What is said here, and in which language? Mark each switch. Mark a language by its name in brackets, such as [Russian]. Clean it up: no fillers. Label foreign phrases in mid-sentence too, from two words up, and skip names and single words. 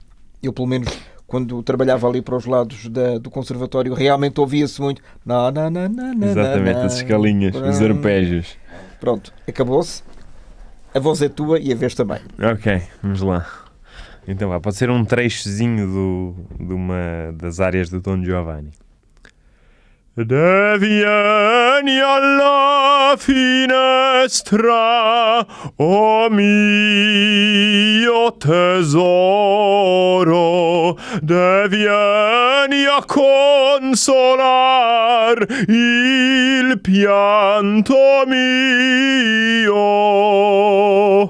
[Portuguese] Eu, pelo menos, quando trabalhava ali para os lados do conservatório, realmente ouvia-se muito... Exatamente, as escalinhas, os arpejos. Pronto, acabou-se. A voz é tua e a vez também. Ok, vamos lá. Então, pode ser um trechozinho de uma das áreas do Don Giovanni. [Italian] Devieni alla finestra, o mio tesoro, devieni a consolar il pianto mio.